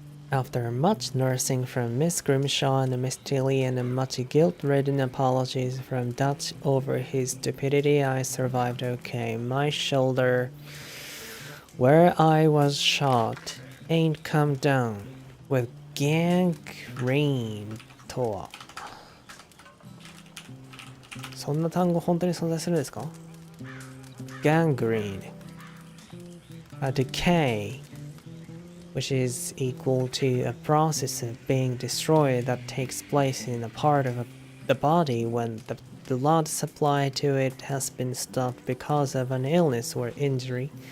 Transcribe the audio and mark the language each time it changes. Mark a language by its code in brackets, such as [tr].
[en] After much nursing from Miss Grimshaw and Miss Tilly and much guilt-ridden apologies from Dutch over his stupidity, I survived okay. My shoulder, where I was shot, ain't come down with gangrene [ja] とは。そんな単語本当に存在するんですか？ [en] Gangrene, a decay, which is equal to a process of being destroyed that takes place in a part of the body when the blood supply to it has been stopped because of an illness or injury.